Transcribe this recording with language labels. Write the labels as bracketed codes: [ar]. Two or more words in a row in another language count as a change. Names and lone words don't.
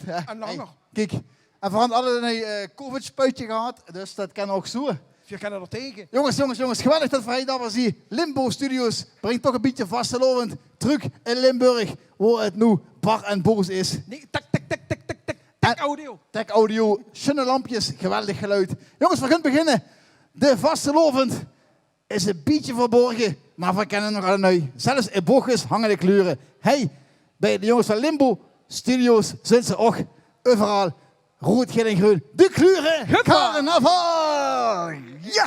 [nl] En langer. Kijk, en vooral hadden we een COVID-spuitje gehad, dus dat kan ook zo. Je kan er tegen. Jongens, geweldig dat we daar zien. Limbo Studios brengt toch een beetje vastelovend terug in Limburg, waar het nu bar en boos is. Nee, tak, tak, tak, tak, tak, tak, tak, audio. Tech audio, schöne lampjes, geweldig geluid. Jongens, we gaan beginnen. De vastelovend is een beetje verborgen, maar we kennen nog alle nu. Zelfs in bochtjes hangen de kleuren. Hey, bij de jongens van Limbo Studios zijn ze ook overal rood, geel en groen. De kleuren carnaval! Ja!